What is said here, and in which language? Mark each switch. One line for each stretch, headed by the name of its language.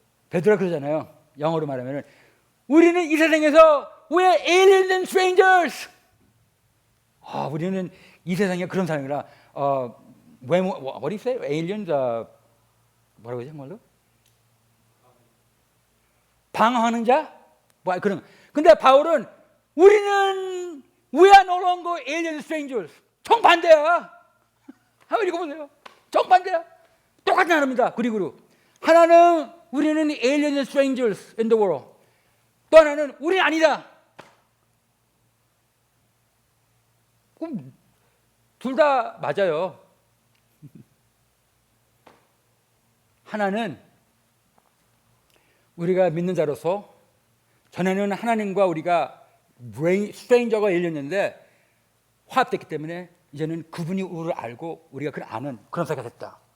Korean: 베드로가 그러잖아요. 영어로 말하면 우리는 이 세상에서
English: we're aliens and strangers.
Korean: 우리는 이 세상에 그런 사람이라
English: what do you say?
Korean: aliens 뭐라고 하지 한말로? 방황하는 자? 뭐 그런. 근데 바울은 우리는
English: we are no longer aliens and strangers.
Korean: 정반대야. 한번 읽어보세요. 정반대야. 똑같은 하나입니다. 그리고 하나는 우리는
English: aliens and strangers in the world.
Korean: 또 하나는 우리는 아니다. 그럼 둘 다 맞아요. 하나는 우리가 믿는 자로서 전에는 하나님과 우리가 스트레인저가 일렸는데 화합됐기 때문에 이제는 그분이 우리를 알고 우리가 그를 아는 그런 사이가 됐다.